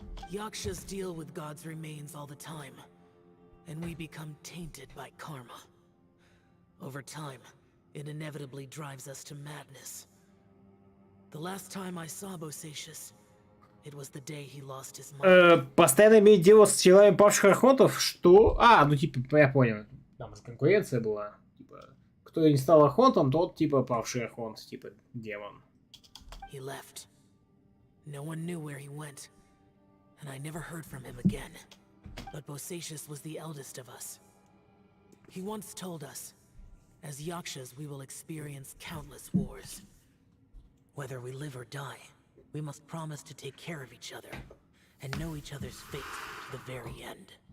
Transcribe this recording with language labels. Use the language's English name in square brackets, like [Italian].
[English] Yakshas deal with God's remains all the time, and we become tainted by karma. Over time, it inevitably drives us to madness. The last time I saw Bosacius, it was the day he lost his mind. [Russian] Постоянно иметь дело с телами павших архонтов? Что? А, ну типа, я понял. Там же конкуренция была. Типа, кто не стал архонтом, тот типа павший архонт, типа демон. [English] He left. No one knew where he went, and I never heard from him again. But Bosacius was the eldest of us. He once told us, as yakshas we will experience countless wars. Whether we live or die, we must promise to take care of each other, and know each other's fate to the very end.